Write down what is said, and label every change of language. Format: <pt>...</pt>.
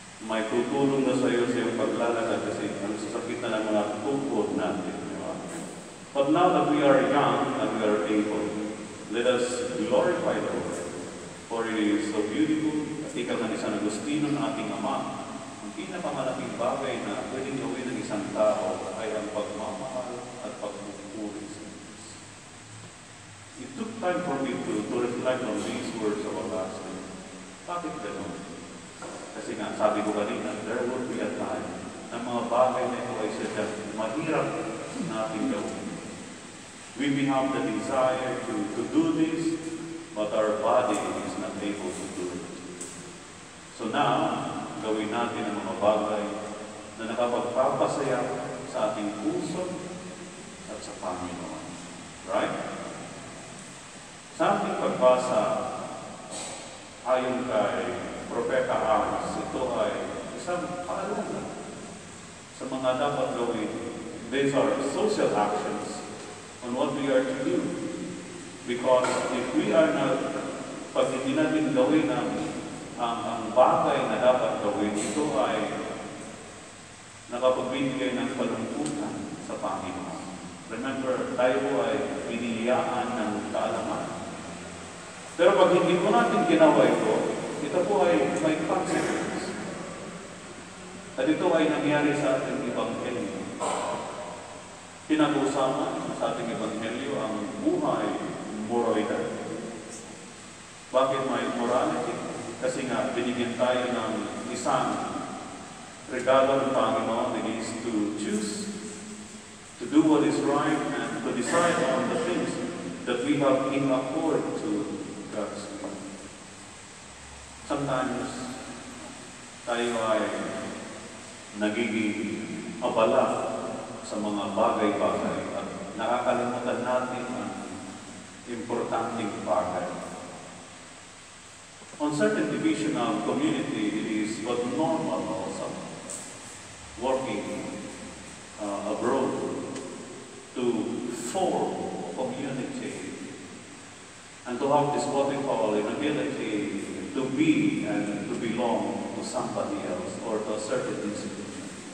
<tl>May tutulong na sa iyo sa iyong paglalakad kasi ang sasakit na ng mga tukod natin.</tl> <en>But now that we are young and we are able, let us glorify the Lord. For it is so beautiful.</en> <tl>At ikaw ng isang Agustino ng ating Ama, ang pinakamalaking bagay na pwedeng gawin ng isang tao ay ang pagmamahal at pagpupuri sa Diyos.</tl> <en>It took time for me to reflect on these words of our last day.</en> <tl>Bakit gano'n? Kasi nga, sabi ko kanina,</tl> <en>there will be a time</en> <tl>na mga bagay na ito ay sadyang mahirap natin gawin.</tl> <en>We may have the desire to do this, but our body is not able to do it.</en> <tl>So now, gawin natin ang mga bagay na nakapagpapasaya sa ating puso at sa Panginoon. Right? Sa ating pagbasa, ayon kay Propeta Amos, ito ay isang paalala sa mga dapat gawin.</tl> <en>These are social actions on what we are to do. Because if we are not,</en> <tl>pag hindi natin gawin ang bagay na dapat gawin, ito ay nakapagbibigay ng kalungkutan sa Panginoon. Remember, tayo po ay biniyaan ng kaalaman. Pero pag hindi po natin ginawa ito po ay may consequence. At ito ay nangyari sa ating Ebanghelyo. Pinag-usapan sa ating Ebanghelyo ang buhay moralidad. Bakit may morality? Kasi nga, binigyan tayo ng isang regalo ng Panginoon.</tl> <en>It is to choose to do what is right and to decide on the things that we have in accord to God's will.</en> <tl>Sometimes, tayo ay nagiging abala sa mga bagay-bagay at nakakalimutan natin ang importanteng bagay.</tl> <en>On certain division of community, it is but normal also working abroad to form a community and to have this what we call an ability to be and to belong to somebody else or to a certain institution.</en>